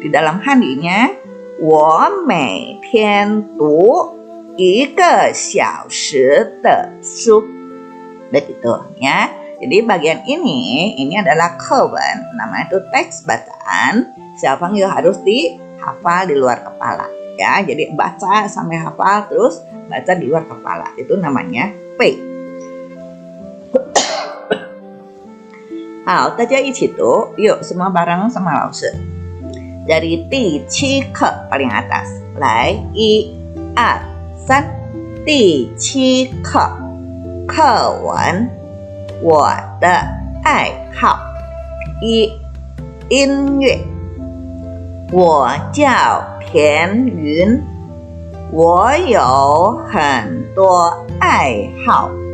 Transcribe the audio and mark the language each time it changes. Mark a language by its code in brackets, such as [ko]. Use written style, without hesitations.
[id] Di dalam handinya [zh] 我每天读1小时的书. [id] Begitu ya. Jadi bagian ini adalah kewen, namanya itu teks bacaan. Xiaopengyu harus dihafal di luar kepala ya. Jadi baca sampai hafal terus baca di luar kepala. Itu namanya pei. [zh] 好，大家一起读， [id] yuk semua bareng sama [zh] 老师。 [id] Dari [zh] 第7课 paling atas，来1、2、3，第7课，课文，我的爱好。 1、音乐，我叫田云，我有很多爱好。